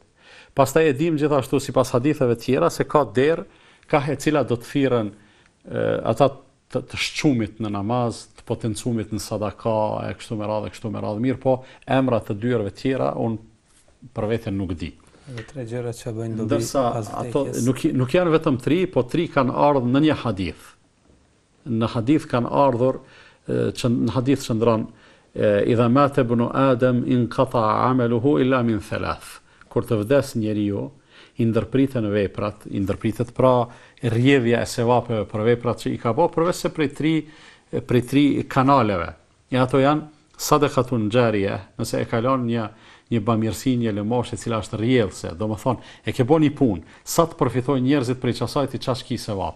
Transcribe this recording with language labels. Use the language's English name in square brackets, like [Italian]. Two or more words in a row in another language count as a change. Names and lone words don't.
[Albanian] Pastaj e dim gjithashtu sipas haditheve tjera se ka derë ka e cila do të thirrën ata të shqumit në namaz, të potencumit në sadaka, e kështu me radhë, mirë po emrat të dyerve tjera unë për veten nuk di. Dhe 3 gjëra që bëjnë dobi pas vdekjes. Ato nuk janë vetëm 3, po 3 kanë ardhur në një hadith. Në hadith kanë ardhur në hadith qëndron [Arabic] إذا مات ابن آدم انقطع عمله إلا من 3. [Albanian] Kur të vdes njeriu, i ndërpritet pra rrjedhja e sevapeve për veprat që i ka bërë, përveç se prej 3 kanaleve. E ato janë [Arabic] صدقة جارية, [Albanian] nëse e kalon një bamirësi, një lëmosh e cila është rrjedhse, domethënë e ke bën një punë, sa të përfitojnë njerëzit prej asaj ti çash ki sevape.